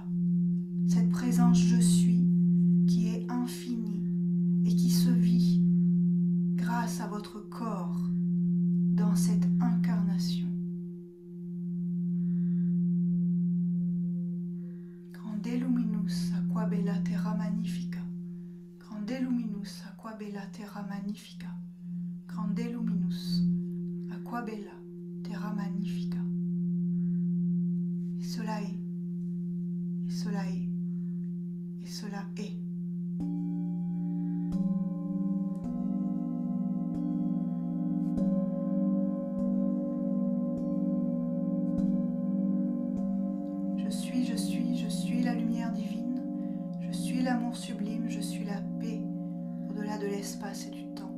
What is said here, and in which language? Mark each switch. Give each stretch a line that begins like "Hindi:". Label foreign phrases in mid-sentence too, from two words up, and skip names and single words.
French: Cette présence je suis qui est infinie et qui se vit grâce à votre corps dans cette incarnation. Grande luminus aqua bella terra magnifica. Grande luminus aqua bella terra magnifica. Grande luminus aqua bella terra magnifica. Et cela est, et cela est, et cela est. Je suis la lumière divine, je suis l'amour sublime, je suis la paix au-delà de l'espace et du temps.